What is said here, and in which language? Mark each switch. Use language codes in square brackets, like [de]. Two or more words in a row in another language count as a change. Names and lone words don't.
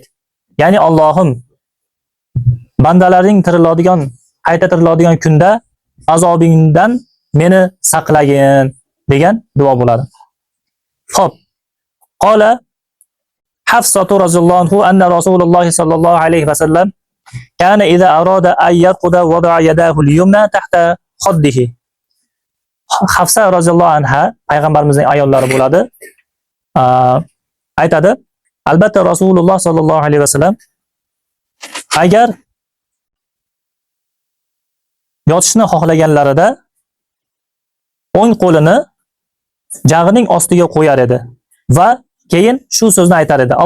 [uz] Ya'ni Allohim bandalaring tiriladigan, qayta tiriladigan kunda azobingdan meni saqlagin degan duo bo'ladi. [ar] Xo'p. قال حفصة رضي الله عنه أن رسول الله صلى الله عليه وسلم كان إذا أراد أن يرقد وضع يده اليمنى تحت خده. [uz] Hafsa [ar] رضي الله عنها [uz] payg'ambarimizning ayollari bo'ladi. Aytadi, albatta Rasululloh [ar] صلى الله عليه وسلم [uz] agar yotishni xohlaganlarida o'ng qo'lini jag'ining ostiga qo'yar edi va keyin shu so'zni aytar edi.